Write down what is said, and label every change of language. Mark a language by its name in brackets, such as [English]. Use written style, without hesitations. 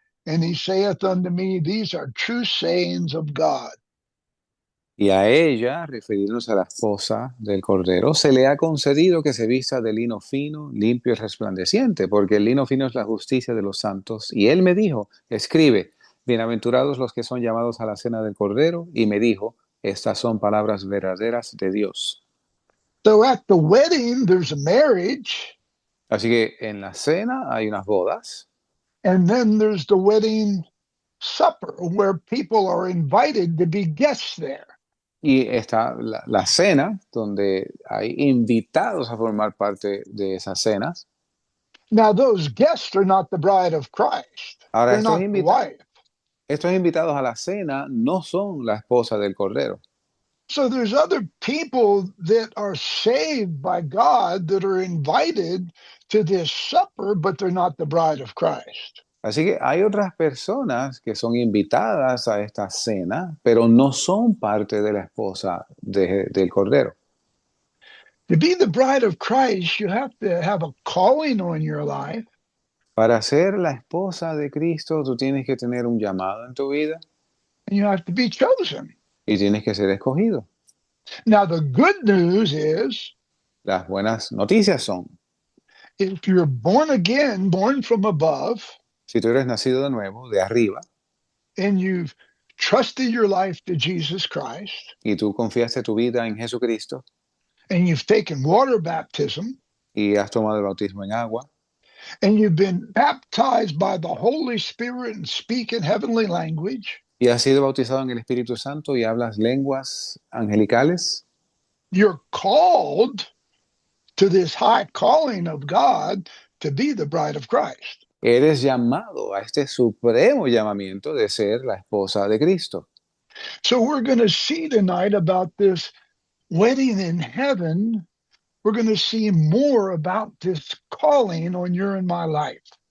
[English] And he saith unto me, These are true sayings of God. [Spanish] y a ella, refiriéndose a la esposa del Cordero, se le ha concedido que se vista de lino fino, limpio y resplandeciente, porque el lino fino es la justicia de los santos. Y él me dijo, escribe, bienaventurados los que son llamados a la cena del Cordero, y me dijo, estas son palabras verdaderas de Dios. [English] So at the wedding, there's a marriage, [Spanish] Así que en la cena hay unas bodas, [English] and then there's the wedding supper where people are invited to be guests there. [Spanish] y está la cena, donde hay invitados a formar parte de esas cenas. [English] Now, those guests are not the bride of Christ. [Spanish] Ahora, [English] They're not the wife. [Spanish] estos invitados a la cena no son la esposa del Cordero. [English] So there's other people that are saved by God that are invited to this supper, but they're not the bride of Christ. [Spanish] Así que hay otras personas que son invitadas a esta cena, pero no son parte de la esposa del Cordero. [English] To be the bride of Christ, you have to have a calling on your life. [Spanish] Para ser la esposa de Cristo, tú tienes que tener un llamado en tu vida [English] And you have to be chosen. [Spanish] y tienes que ser escogido. [English] Now, the good news is [Spanish] Las buenas noticias son, [English] if you're born again, born from above, [Spanish] si tú eres nacido de nuevo, de arriba, [English] and you've trusted your life to Jesus Christ, [Spanish] y tú confiaste tu vida en Jesucristo [English] and you've taken water baptism, [Spanish] y has tomado el bautismo en agua, [English] and you've been baptized by the Holy Spirit and speak in heavenly language, [Spanish] y has sido bautizado en el Espíritu Santo y hablas lenguas angelicales, [English] you're called to this high calling of God to be the bride of Christ. [Spanish] eres llamado a este supremo llamamiento de ser la esposa de Cristo. [English] So we're going to see tonight about this wedding in heaven. We're going to see more about this calling on your and my life.